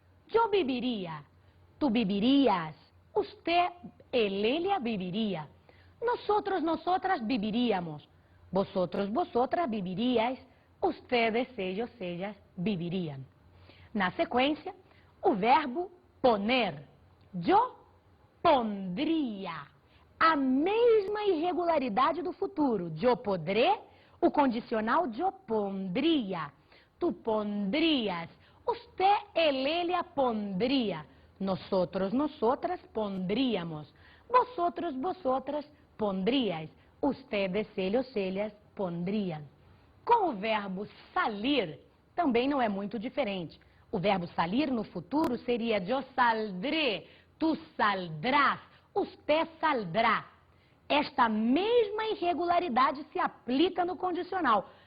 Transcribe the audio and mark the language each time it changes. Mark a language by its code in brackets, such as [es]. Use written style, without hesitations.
[es] Yo bebería, tu beberías, usted, ella bebería, nosotros, nosotras beberíamos, vosotros, vosotras beberíais, ustedes, ellas beberían. [pt] Na sequência, o verbo poner. [es] Yo pondria. [pt] A mesma irregularidade do futuro. [es] Yo podré, [pt] o condicional [es] yo pondria. Tu pondrías. Usted, ella pondría. Nosotros, nosotras pondríamos. Vosotros, vosotras pondríais. Ustedes, ellas pondrían. [pt] Com o verbo salir, também não é muito diferente. O verbo salir no futuro seria [es] yo saldré, tu saldrás, usted saldrá. [pt] Esta mesma irregularidade se aplica no condicional.